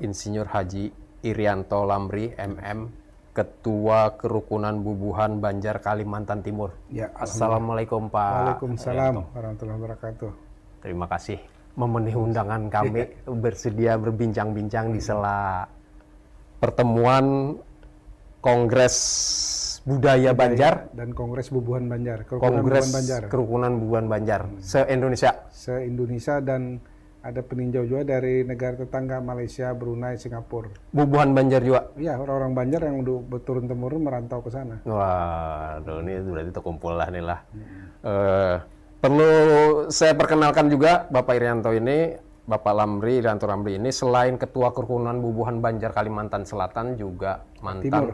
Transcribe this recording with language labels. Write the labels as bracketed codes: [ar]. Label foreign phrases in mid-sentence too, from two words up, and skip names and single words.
[id] Insinyur Haji Irianto Lamri, MM, Ketua Kerukunan Bubuhan Banjar Kalimantan Timur. Ya, Assalamualaikum Pak. [ar] وعليكم السلام ورحمة الله وبركاته. [id] Terima kasih memenuhi undangan kami bersedia berbincang-bincang di sela pertemuan Kongres Budaya Banjar Dan Kongres Bubuhan Banjar, Kongres Bubuhan Banjar Kerukunan Bubuhan Banjar se-Indonesia. se-Indonesia, dan ada peninjau juga dari negara tetangga Malaysia, Brunei, Singapura. Bubuhan Banjar juga. Iya, orang-orang Banjar yang udah berturun-temurun merantau ke sana. Waduh, ini berarti terkumpul lah nih lah. Perlu saya perkenalkan juga Bapak Irianto ini, Bapak Lamri, Irianto Lamri ini selain Ketua Kerukunan Bubuhan Banjar Kalimantan Selatan juga mantan